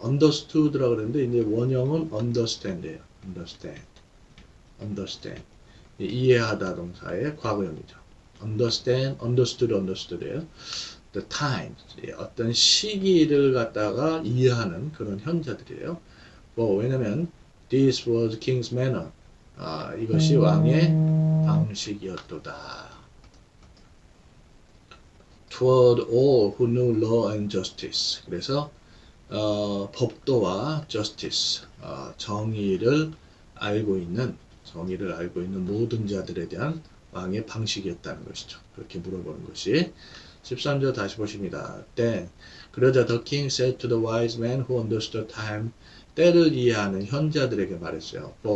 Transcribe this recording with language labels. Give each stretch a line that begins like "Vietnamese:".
Korean: understood라고 그러는데 이제 원형은 understand예요.
English: understand.
Korean: 이해하다 동사의 과거형이죠. understood예요.
English: the time,
Korean: 어떤 시기를 갖다가 이해하는 그런 현자들이에요.
English: 왜냐면 this was king's manner.
Korean: 이것이 왕의 방식이었도다.
English: toward all who knew law and justice.
Korean: 그래서 법도와 justice, 정의를 알고 있는 모든 자들에 대한 왕의 방식이었다는 것이죠. 그렇게 물어보는 것이 13절 다시 보십니다. 그러자
English: the king said to the wise men who understood time.
Korean: 때를 이해하는 현자들에게 말했어요.